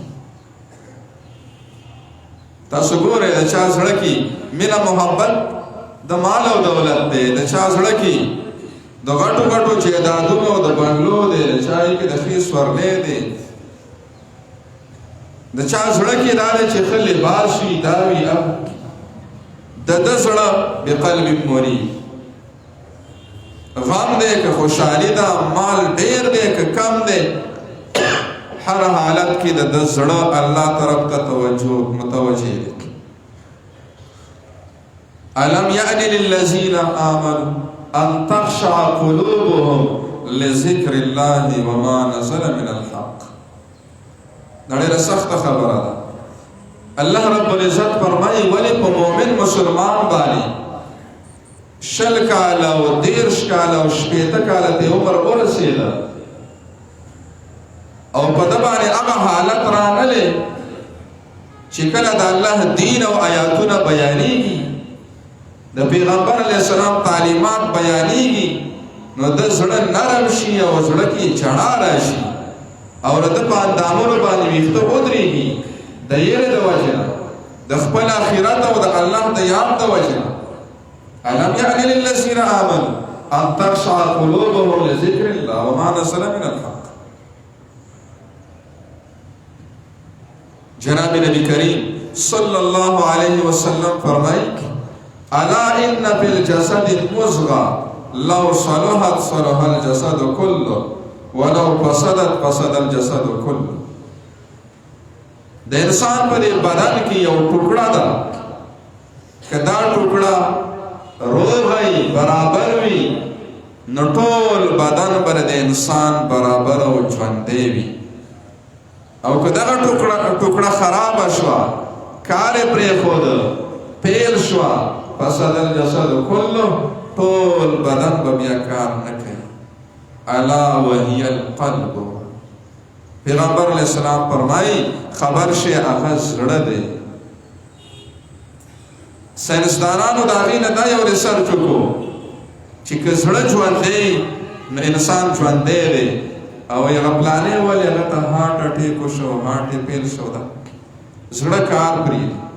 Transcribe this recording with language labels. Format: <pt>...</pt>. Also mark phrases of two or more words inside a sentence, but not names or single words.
<ps>تاسو ګورئ د چا زړه کې مینه محبت د مال او دولت دی د چا زړه کې د غټو غټو جایدادونو د بنګلو دی د چا کې د ښې سورلۍ دی د چا زړه کې دا دی چې ښه لباس وي دا وي د ده زړه</ps> <ar>بقلب منیب</ar> <ps>غم دی که خوشحالي ده مال ډېر دی که کم دی هر حالت کې د ده زړه الله طرف ته متوجه دی</ps> <ar>الم یأن للذین آمنوا ان تخشع قلوبهم لذکر الله وما نزل من الحق</ar> <ps>دا ډېره سخته خبره ده</ps> <ar>الله رب العزت</ar> <ps>فرمایي ولې په مؤمن مسلمان باندې 20 کاله او 30 کاله او 80 کاله ته عمر ورسېده او په ده باندې هغه حالت رانغلی چې کله د الله دین او آیاتونه بیانېږي د پیغمبر</ps> <ar>علیه السلام</ar> <ps>تعلیمات بیانېږي نو د زړه نرم شي او زړه کې چړا راشي او د په اندامونو باندې ویښته ودرېږي د یېرې د وجې نه د خپل آخرت او د الله د یاد د وجې نه</ps> <ar>الم یعن للذین آمنوا ان تخشع قلوبهم لذکر الله وما نزل من الحق. جناب نبی کریم صلی اللہ علیہ وسلم فرمائی الا ان فی الجسد مضغة لو صلحت صلح الجسد كله ولو فسدت فسد الجسد كله.</ar> <ps>د انسان په بدن کې یو ټوکړه ده، که دا ټوکړه روغ وي برابر وي نو ټول بدن به د انسان برابر او ژوندی وي، او که دغه ټوکړه خرابه شوه کار یې پرېښوده پیل شوه</ps> <ar>فسد الجسد كله</ar> <ps>ټول بدن به بیا کار نه کوي.</ps> <ar>الا وهي القلب.</ar> <ps>پیغمبر</ps> <ar>علیہ السلام</ar> <ps>فرمائی خبر شي هغه زړه دی. ساینسدانانو د هغې نه دا یو ریسرچ وکړو چې که زړه ژوندی نو انسان ژوندی دی، او یغه پلانې ولې هغه ته</ps> <en>heart attack</en> <ps>وشو هارټ یې فیل شو ده زړه کار پرېږدي.</ps>